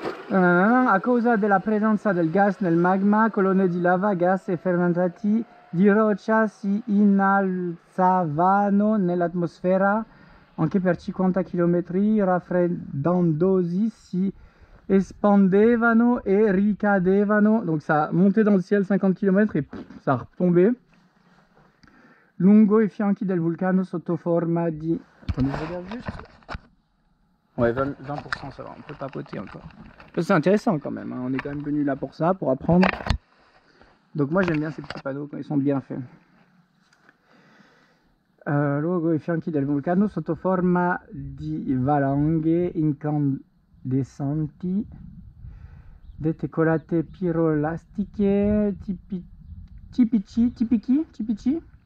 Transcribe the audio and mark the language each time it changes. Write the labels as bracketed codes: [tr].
[it] A causa della presenza del gas nel magma, colonne di lava, gas e fermentati di roccia si innalzavano nell'atmosfera anche per 50 km, raffreddandosi, si espandevano e ricadevano, [fr] donc ça montait dans le ciel 50 km et pff, ça retombait [it] lungo i fianchi del vulcano sotto forma di... [fr] Attendez, je regarde juste. Ouais, 20%, ça va, on peut papoter encore. C'est intéressant quand même, hein. On est quand même venu là pour ça, pour apprendre. Donc moi j'aime bien ces petits panneaux quand ils sont bien faits. [it] Lungo i fianchi del vulcano sotto forma di valanghe incandescenti, dette colate pirolastiche tipici.